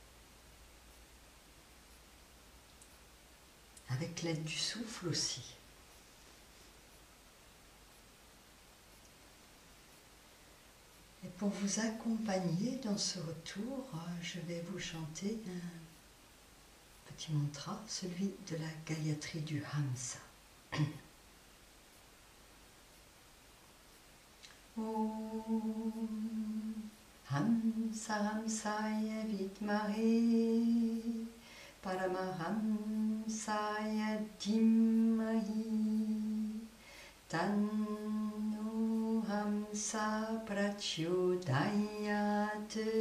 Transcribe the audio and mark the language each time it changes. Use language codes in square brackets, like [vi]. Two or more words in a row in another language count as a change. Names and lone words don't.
[fr] Avec l'aide du souffle aussi. Et pour vous accompagner dans ce retour, je vais vous chanter un petit mantra, celui de la Gayatri du Hamsa. [sa] ॐ हंस हंसाय विद्महे परमहंसाय धीमहि तन्नो हंस प्रचोदयात्.